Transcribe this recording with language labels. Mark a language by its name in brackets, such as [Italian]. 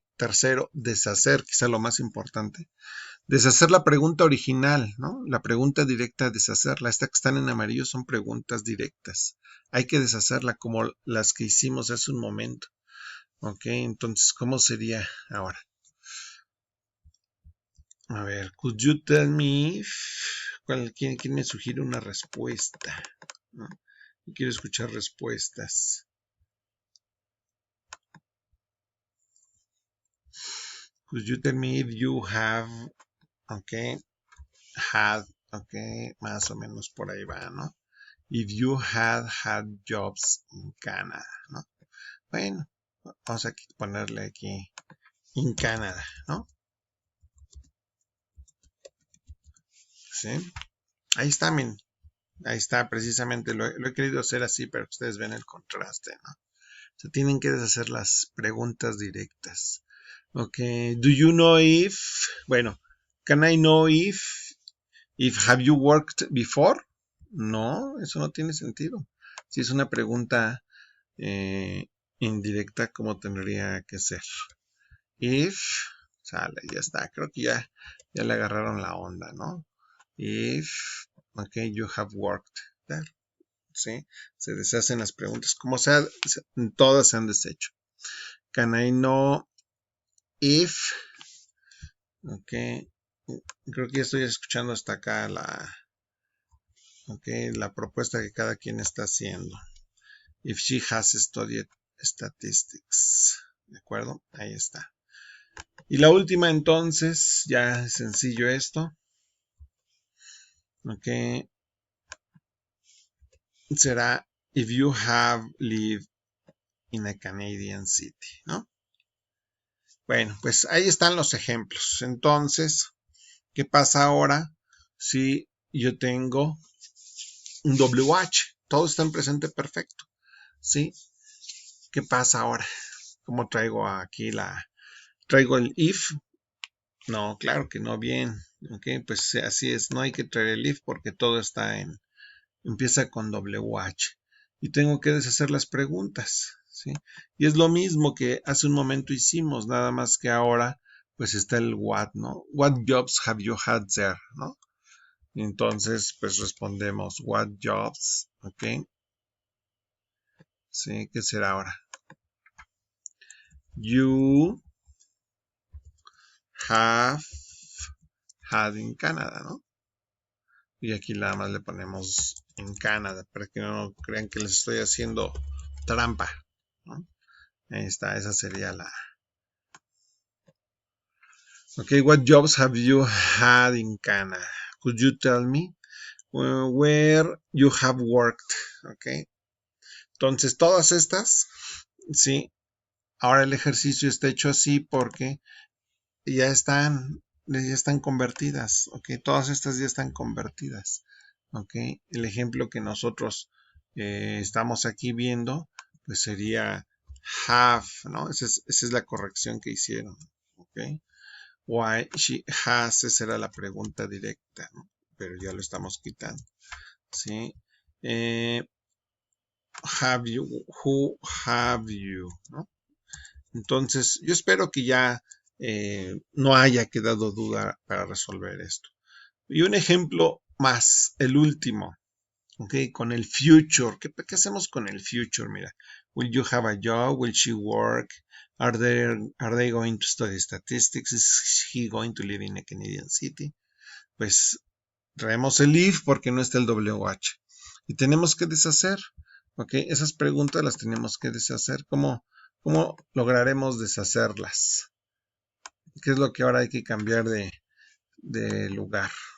[Spanish] Tercero, deshacer, quizá lo más importante. Deshacer la pregunta original, ¿no? La pregunta directa, deshacerla. Estas que están en amarillo son preguntas directas. Hay que deshacerla como las que hicimos hace un momento. Ok, entonces, ¿cómo sería ahora? A ver, [English] could you tell me if... [Spanish] ¿Quién me sugiere una respuesta? ¿No? Quiero escuchar respuestas. [English] Could you tell me if you have... Ok, had... [Spanish] Ok, más o menos por ahí va, ¿no? [English] If you had jobs in Canada, ¿no? [Spanish] Bueno, vamos a ponerle aquí [English] in Canada, [Spanish] ¿no? ¿Sí? Ahí está, miren. Ahí está, precisamente. Lo he querido hacer así para que ustedes vean el contraste, ¿no? Se tienen que deshacer las preguntas directas. [English] Ok, do you know if... Bueno, can I know if have you worked before? [Spanish] No, eso no tiene sentido. Si es una pregunta indirecta, ¿cómo tendría que ser? If, sale, ya está. Creo que ya le agarraron la onda, ¿no? [English] If, ok, you have worked there. [Spanish] ¿Sí? Se deshacen las preguntas. Como sea, todas se han deshecho. [English] Can I know if, [Spanish] ok, creo que ya estoy escuchando hasta acá la propuesta que cada quien está haciendo. [English] If she has studied statistics. [Spanish] ¿De acuerdo? Ahí está. Y la última entonces, ya es sencillo esto. Ok. [English] Será if you have lived in a Canadian city, ¿no? [Spanish] Bueno, pues ahí están los ejemplos. Entonces, ¿qué pasa ahora si yo tengo un WH? Todo está en presente perfecto, ¿sí? ¿Qué pasa ahora? ¿Cómo traigo aquí traigo el if? No, claro que no, bien. Ok, pues así es, no hay que traer el if porque todo está empieza con WH. Y tengo que deshacer las preguntas, ¿sí? Y es lo mismo que hace un momento hicimos, nada más que ahora pues está el what, ¿no? [English] What jobs have you had there, ¿no? [Spanish] Entonces pues respondemos [English] what jobs, [Spanish] ¿ok? ¿Sí? ¿Qué será ahora? [English] You have had in Canada, ¿no? [Spanish] Y aquí nada más le ponemos en Canadá para que no crean que les estoy haciendo trampa, ¿no? Ahí está, esa sería la... [English] Okay, what jobs have you had in Canada? Could you tell me where you have worked? Okay. [Spanish] Entonces, todas estas, sí. Ahora el ejercicio está hecho así porque ya están convertidas. Okay. Todas estas ya están convertidas. Okay. El ejemplo que nosotros estamos aquí viendo, pues sería have, ¿no? Esa es la corrección que hicieron. Okay. [English] Why she has, [Spanish] esa era la pregunta directa, ¿no? Pero ya lo estamos quitando, ¿sí? [English] Have you, who have you, [Spanish] ¿no? Entonces, yo espero que ya no haya quedado duda para resolver esto. Y un ejemplo más, el último, ¿ok? Con el future. ¿Qué hacemos con el future? [English] Mira, will you have a job? Will she work? Are they going to study statistics? Is he going to live in a Canadian city? [Spanish] Pues traemos el if porque no está el WH. Y tenemos que deshacer. ¿Ok? Esas preguntas las tenemos que deshacer. ¿Cómo lograremos deshacerlas? ¿Qué es lo que ahora hay que cambiar de lugar?